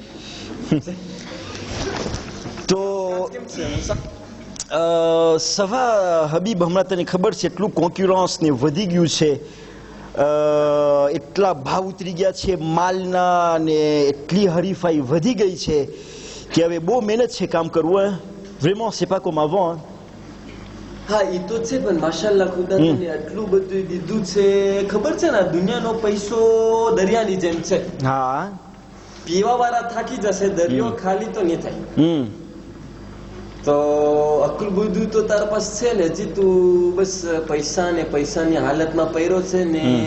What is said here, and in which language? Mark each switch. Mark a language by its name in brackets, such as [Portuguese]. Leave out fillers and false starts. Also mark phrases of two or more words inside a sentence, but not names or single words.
[Gujarati] તો સવા હબીબ હમણાં તને ખબર છે એટલું કોન્ક્યુરન્સ ને વધી ગયું છે. એટલા ભાવ ઉતરી ગયા છે માલના ને એટલી હરીફાઈ વધી ગઈ છે કે હવે બહુ મહેનત છે કામ કરવું. [French] Vraiment c'est pas comme avant. [Gujarati] હા ઈ તો છે, પણ માશાલ્લાહ ખુદા તને આટલું બધું દીધું છે. ખબર છે ને, આ દુનિયાનો પૈસો દરિયાની જેમ છે. હા, પીવા વાળા થાકી જશે, દરિયો ખાલી તો નહીં થાય. તો અકલ બુદ્ધિ તો તારા પાસે છે ને, હજી તું બસ પૈસા ને પૈસાની હાલતમાં પડ્યો છે ને.